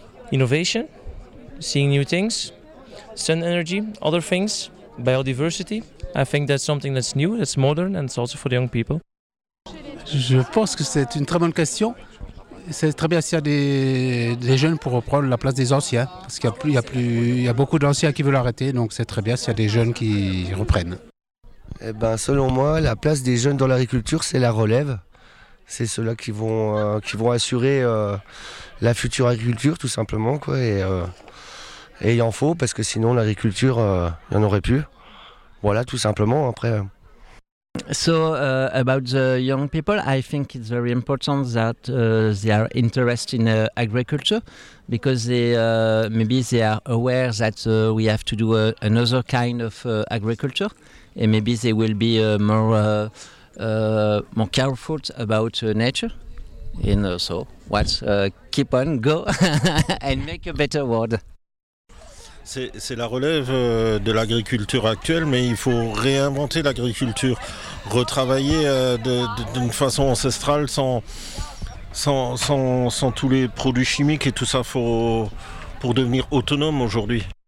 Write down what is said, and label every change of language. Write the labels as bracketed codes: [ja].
[en] Innovation, seeing new things, sun energy, other things, biodiversity. I think that's something that's new, that's modern and it's also for the young people. [fr] Je pense que c'est une très bonne question. C'est très bien s'il y a des jeunes pour reprendre la place des anciens. Parce qu'il y a beaucoup d'anciens qui veulent arrêter, donc c'est très bien s'il y a des jeunes qui reprennent. Eh ben, selon moi, la place des jeunes dans l'agriculture, c'est la relève. C'est ceux-là qui vont assurer la future agriculture, tout simplement, quoi. Et il en faut, parce que sinon, l'agriculture, il n'y en aurait plus. Voilà, tout simplement, après... [en] So about the young people, I think it's very important that they are interested in agriculture because they are aware that we have to do another kind of agriculture, and maybe they will be more careful about nature. And so, keep on go and make a better world. [fr] C'est la relève de l'agriculture actuelle, mais il faut réinventer l'agriculture, retravailler d'une façon ancestrale sans tous les produits chimiques et tout ça pour devenir autonome aujourd'hui.